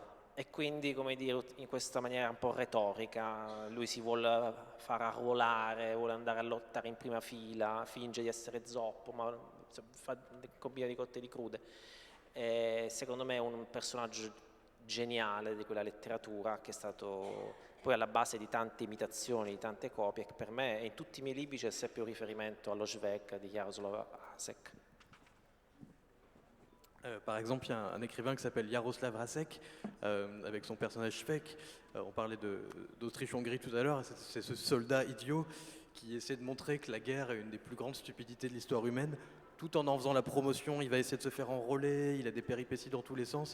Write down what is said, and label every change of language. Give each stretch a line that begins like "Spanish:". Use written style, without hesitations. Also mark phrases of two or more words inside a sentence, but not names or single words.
Italian: E quindi, come dire, in questa maniera un po' retorica, lui si vuole far arruolare, vuole andare a lottare in prima fila, finge di essere zoppo, ma combina di cotte e di crude. Secondo me è un personaggio geniale di quella letteratura che è stato poi alla base di tante imitazioni, di tante copie, che per me in tutti i miei libri c'è sempre un riferimento allo Svek di Jaroslav Hasek.
French: Par exemple, il y a un écrivain qui s'appelle Jaroslav Hasek, avec son personnage Svek. On parlait d'Autriche-Hongrie tout à l'heure, c'est ce soldat idiot qui essaie de montrer que la guerre est une des plus grandes stupidités de l'histoire humaine. Tout en faisant la promotion, il va essayer de se faire enrôler, il a des péripéties dans tous les sens.